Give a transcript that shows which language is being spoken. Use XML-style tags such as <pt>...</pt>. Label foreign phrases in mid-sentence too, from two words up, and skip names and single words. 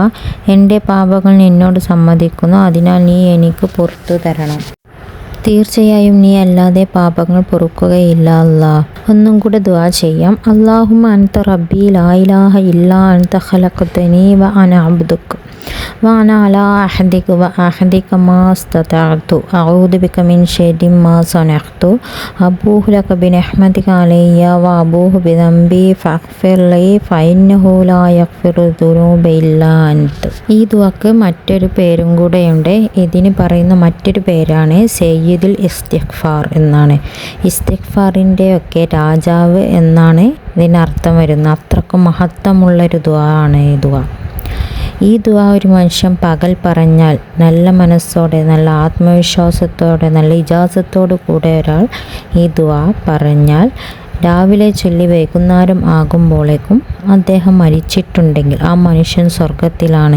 <ml>എൻ്റെ പാപങ്ങൾ നിന്നോട് സമ്മതിക്കുന്നു. അതിനാൽ നീ എനിക്ക് പുറത്തു തരണം. തീർച്ചയായും നീ അല്ലാതെ പാപങ്ങൾ പൊറുക്കുകയില്ല അല്ലാ. ഒന്നും കൂടെ ദുആ ചെയ്യാം.</ml> <ar>اللهم أنت ربي لا إله إلا أنت خلقتني وأنا عبدك وأنا على عهدك وعهدك ما استطعت أعوذ بك من شر ما صنعت أبوء لك بنعمتك علي وأبوء بذنبي فاغفر لي فإنه لا يغفر الذنوب إلا أنت.</ar> <ml>ഈ ദുആക്ക് മറ്റൊരു പേരും കൂടെയുണ്ട്. ഇതിന് പറയുന്ന മറ്റൊരു പേരാണ്</ml> <ar>سيد الاستغفار</ar> <ml>എന്നാണ്. ഇസ്തിഗ്ഫാറിൻ്റെ ഒക്കെ രാജാവ് എന്നാണ് ഇതിനർത്ഥം വരുന്നത്. അത്രക്കും മഹത്വമുള്ളൊരു ദുആ ആണ് ഈ ദുആ. ഈ ദുആ ഒരു മനുഷ്യൻ പകൽ പറഞ്ഞാൽ നല്ല മനസ്സോടെ, നല്ല ആത്മവിശ്വാസത്തോടെ, നല്ല ഇജാസത്തോടു കൂടെ ഒരാൾ ഈ ദുആ പറഞ്ഞാൽ രാവിലെ ചൊല്ലി വൈകുന്നേരം ആകുമ്പോഴേക്കും അദ്ദേഹം മരിച്ചിട്ടുണ്ടെങ്കിൽ ആ മനുഷ്യൻ സ്വർഗത്തിലാണ്.</ml>